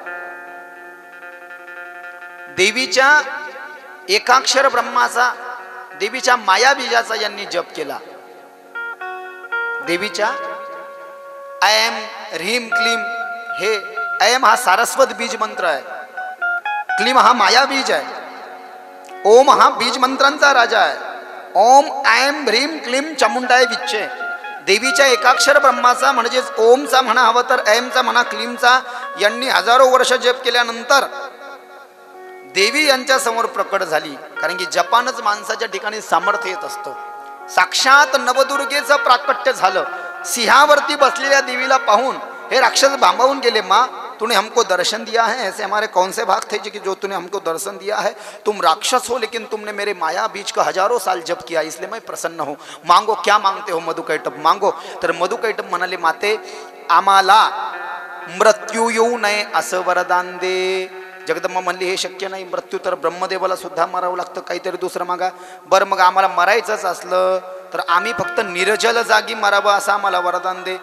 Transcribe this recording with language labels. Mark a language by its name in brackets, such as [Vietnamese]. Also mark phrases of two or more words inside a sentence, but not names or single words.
[Marathi] देवीच्या एकाक्षर ब्रह्माचा, देवीच्या मायाबीजाचा यांनी जप केला. देवीच्या [Sanskrit] ऐम ह्रीम क्लीम, [Marathi] हे ऐम हा सारस्वत बीज मंत्र आहे, क्लीम हा माया बीज आहे, ओम हा बीज मंत्रांचा राजा आहे. [Sanskrit] ओम ऐम ह्रीम क्लीम चामुंडाय विच्चे. [Marathi] देवीच्या एकाक्षर ब्रह्माचा म्हणजेच ओमचा म्हणा हवं तर ऐमचा म्हणा क्लीमचा यांनी हजारो वर्ष जप केल्यानंतर देवी यांच्या समोर प्रकट झाली. कारण की जपानच माणसाच्या ठिकाणी सामर्थ्य येत असतं. साक्षात नवदुर्गेचं प्राकट्य झालं. सिंहावरती बसलेल्या देवीला पाहून हे राक्षस भांबावून गेले. [Hindi] माँ, तूने हमको दर्शन दिया है, ऐसे हमारे कौन से भाग थे कि जो तूने हमको दर्शन दिया है. तुम राक्षस हो लेकिन तुमने मेरे माया बीज का हजारों साल जप किया, इसलिए मैं प्रसन्न हूँ. मांगो, क्या मांगते हो मधुकैटभ, मांगो. [Marathi] तर मधुकैटभ म्हणाले, माते आम्हाला मृत्यू येऊ नये असं वरदान दे. जगदंबा म्हणली, हे शक्य नाही, मृत्यू तर ब्रह्मदेवाला सुद्धा मरावं लागतं, काहीतरी दुसरं मागा. बरं मग आम्हाला मरायचंच असलं तर आम्ही फक्त निर्जल जागी मरावं असं आम्हाला वरदान दे.